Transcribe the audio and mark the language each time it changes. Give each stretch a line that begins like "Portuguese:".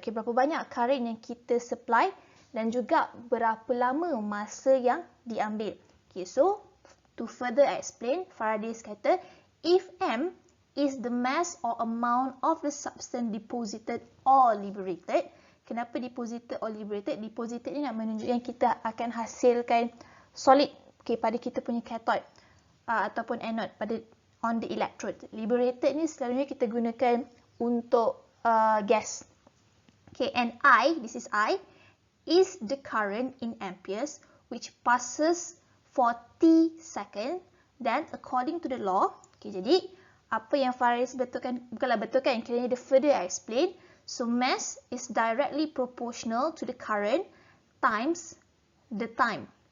Malay: Okay, berapa banyak current yang kita supply dan juga berapa lama masa yang diambil.
English: Okay, so, to further explain, Faraday's kata, if M is the mass or amount of the substance deposited or liberated. Kenapa deposited or liberated?
Malay: Deposited ni nak menunjukkan kita akan hasilkan solid, okay, pada kita punya cathode ataupun anode pada
English: on the electrode.
Malay: Liberated ni selalunya kita gunakan untuk gas.
English: Okay, and I, this is I, is the current in amperes which passes for T second. Then according to the law,
Malay: okay, jadi apa yang Faraday betulkan, bukanlah betulkan, kiranya dia
English: further explain. So, mass is directly proportional to the current times the time.